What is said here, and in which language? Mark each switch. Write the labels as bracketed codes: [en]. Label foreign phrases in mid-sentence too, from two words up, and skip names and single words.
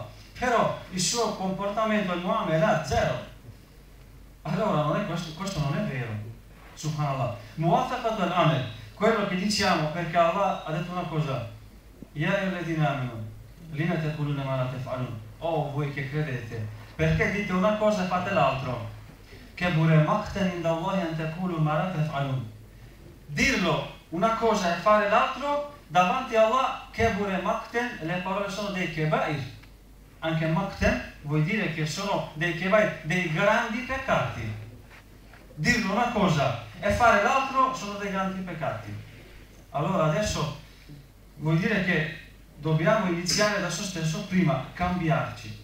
[it] Però il suo comportamento, il muamela, zero. Allora non è questo non è vero, subhanallah. [ar] موافقة العمل, [it] quello che diciamo, perché Allah ha detto una cosa, [ar] يا أيها الذين آمنوا لم تقولون ما لا تفعلون. [it] Oh, voi che credete, perché dite una cosa e fate l'altro? [ar] كبر مقتا عند الله أن تقولوا ما لا تفعلون. [it] Dirlo una cosa e fare l'altro davanti a Allah, [ar] كبر مقتا, [it] le parole sono dei kebair. Anche maqtan vuol dire che sono dei kebair, dei grandi peccati. Dirlo una cosa e fare l'altro sono dei grandi peccati. Allora adesso vuol dire che dobbiamo iniziare da se stesso prima, cambiarci.